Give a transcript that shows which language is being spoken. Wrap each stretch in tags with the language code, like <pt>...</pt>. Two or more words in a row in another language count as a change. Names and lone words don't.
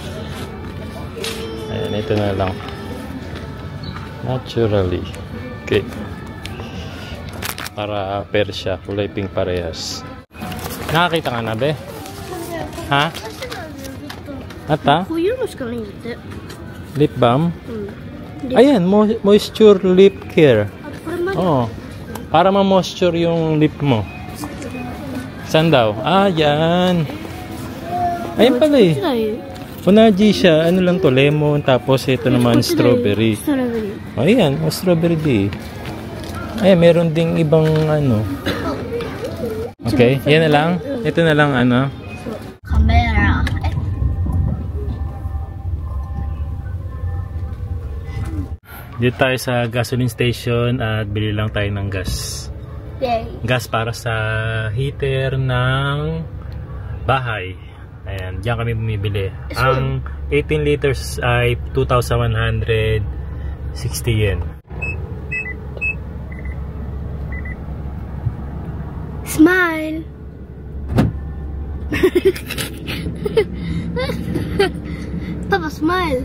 <tl>Ayan, ito na lang. Naturally. Okay. Para Persia, kulay pink parehas. Nakakita ka na, be? Ha? Ata?</tl> <ja>こういうのしかないんだって。</ja> <en>Lip balm?</en> <ja>うん。</ja> <tl>Ayan,</tl> <en>moisture lip care.</en> <ja>あとこれまで。</ja> <tl>Oo. Para ma-moisture yung lip mo. Saan daw? Ah, yan. Ayan pala eh.</tl> <ja>違うよ。</ja> <tl>Unaji siya. Ano lang to? Lemon. Tapos ito naman strawberry.</tl> <ja>ストロベリー。</ja> <tl>Oh, ayan. Oh, strawberry di. Ayan, meron ding ibang ano. Okay, yan na lang. Ito na lang ano.</tl> <ja>カメラ。</ja> <tl>Dito tayo sa</tl> <en>gasoline station</en> <tl>at bili lang tayo ng gas. Yay. Gas para sa heater ng bahay. Ayan, diyan kami bumibili. Ang 18 liters ay 2,160 yen. Smile. Papa, smile.</tl>